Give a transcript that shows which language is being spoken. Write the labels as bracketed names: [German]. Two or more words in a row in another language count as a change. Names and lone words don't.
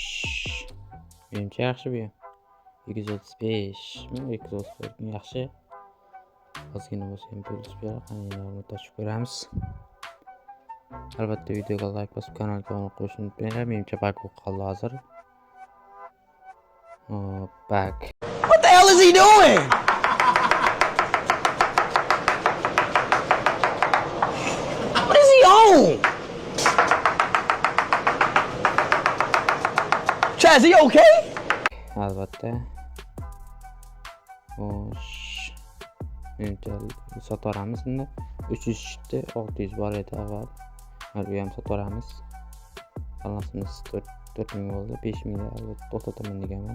[Uzbek] Menimcha yaxshi bu ham. 235 mi? 234 yaxshi. Ozgina bo'lsa ham pulus beradi. Qani ochib ko'ramiz. Albatta videoga like bosib kanalga obuna bo'lishni unutmanglar. Menimcha bug bo'lib qoldi hozir. Hop, bug. [English] What the hell is he doing? What is he on? Chaz, are you okay? [Uzbek] Albatta. Xo'sh. Menimcha sotaveramiz unda. 300 chiqdi, 600 bor edi avval. Mana bu ham sotaveramiz. Balansimiz 4000 bo'ldi, 5000 ga albatta to'xtataman deganman.